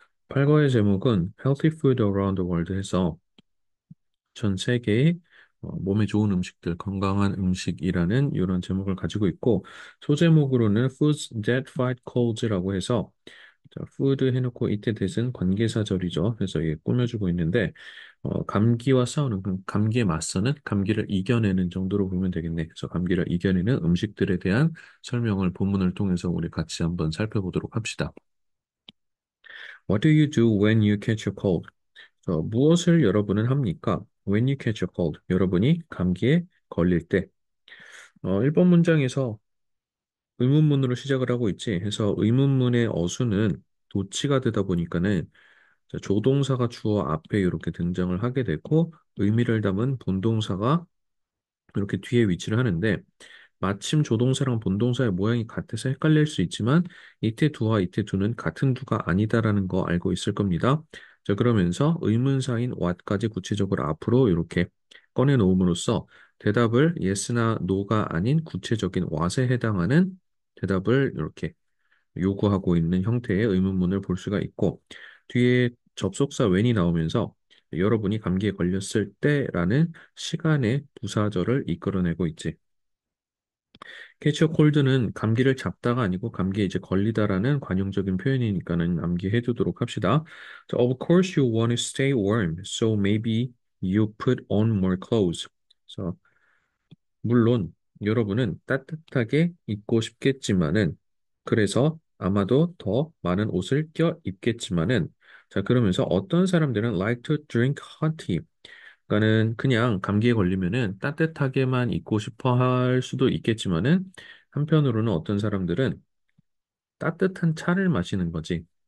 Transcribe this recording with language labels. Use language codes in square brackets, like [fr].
[ko] 8과의 제목은 [en] Healthy Food Around the World [ko] 해서 전 세계의 몸에 좋은 음식들, 건강한 음식이라는 이런 제목을 가지고 있고 소제목으로는 [en] Foods That Fight Colds [ko] 라고 해서 자, food 해놓고 이때 that은 관계사절이죠. 그래서 이게 꾸며주고 있는데 감기와 싸우는 감기에 맞서는 감기를 이겨내는 정도로 보면 되겠네. 그래서 감기를 이겨내는 음식들에 대한 설명을 본문을 통해서 우리 같이 한번 살펴보도록 합시다. [en] What do you do when you catch a cold? [ko] 무엇을 여러분은 합니까? [en] When you catch a cold. [ko] 여러분이 감기에 걸릴 때. 1번 문장에서 의문문으로 시작을 하고 있지. 해서 의문문의 어수는 도치가 되다 보니까는 자, 조동사가 주어 앞에 이렇게 등장을 하게 되고 의미를 담은 본동사가 이렇게 뒤에 위치를 하는데 마침 조동사랑 본동사의 모양이 같아서 헷갈릴 수 있지만 이때 두와 이때 두는 같은 두가 아니다라는 거 알고 있을 겁니다. 자, 그러면서 의문사인 what까지 구체적으로 앞으로 이렇게 꺼내 놓음으로써 대답을 yes나 no가 아닌 구체적인 what에 해당하는 대답을 이렇게 요구하고 있는 형태의 의문문을 볼 수가 있고 뒤에 접속사 when이 나오면서 여러분이 감기에 걸렸을 때라는 시간의 부사절을 이끌어내고 있지. 캐치어 콜드는 감기를 잡다가 아니고 감기에 이제 걸리다라는 관용적인 표현이니까는 암기해 두도록 합시다. [en] So, of course you want to stay warm, so maybe you put on more clothes. [ko] 그래서 물론 여러분은 따뜻하게 입고 싶겠지만은 그래서 아마도 더 많은 옷을 껴 입겠지만은 자 그러면서 어떤 사람들은 [en] like to drink hot tea [ko] 그러니까는 그냥 감기에 걸리면은 따뜻하게만 입고 싶어 할 수도 있겠지만은 한편으로는 어떤 사람들은 따뜻한 차를 마시는 거지.